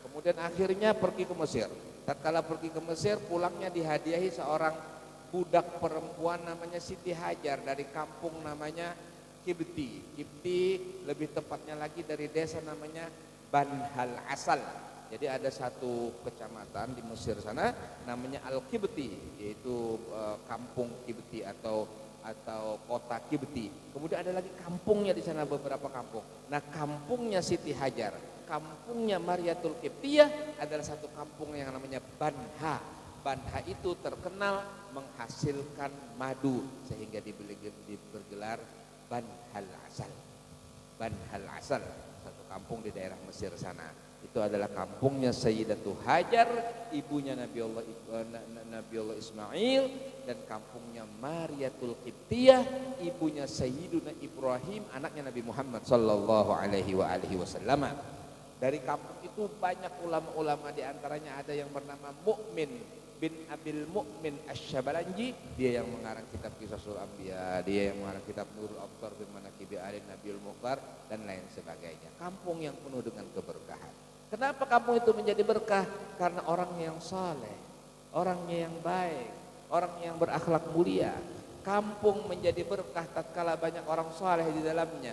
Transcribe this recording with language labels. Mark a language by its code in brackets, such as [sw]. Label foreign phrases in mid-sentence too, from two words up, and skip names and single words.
[id] Kemudian akhirnya pergi ke Mesir. Tatkala pergi ke Mesir, pulangnya dihadiahi seorang budak perempuan namanya Siti Hajar dari kampung namanya Kibti. Kibti lebih tepatnya lagi dari desa namanya Banhal Asal. Jadi ada satu kecamatan di Mesir sana namanya Al-Kibti, yaitu kampung Kibti atau kota Kibti. Kemudian ada lagi kampungnya di sana, beberapa kampung. Nah, kampungnya Siti Hajar, kampungnya Mariatul Kibtiyah adalah satu kampung yang namanya Banha. Banha itu terkenal menghasilkan madu sehingga dibergelar Banhal Asal. Banhal Asal, satu kampung di daerah Mesir sana. Itu adalah kampungnya Sayyidatu Hajar, ibunya Nabi Allah Ismail, dan kampungnya Mariatul Qibtiyah, ibunya Sayyiduna Ibrahim, anaknya Nabi Muhammad [ar] صلى الله عليه وسلم. [id] Dari kampung itu banyak ulama-ulama, di antaranya ada yang bernama Mu'min bin Abil Mu'min Asy-Syabalanji, dia yang mengarang kitab Qisasul Anbiya, dia yang mengarang kitab Nurul Absar fi Manaqibi Ali Nabiul Mukhtar dan lain sebagainya. Kampung yang penuh dengan keberkahan. Kenapa kampung itu menjadi berkah? Karena orangnya yang saleh, orangnya yang baik, orangnya yang berakhlak mulia. Kampung menjadi berkah tatkala banyak orang saleh di dalamnya.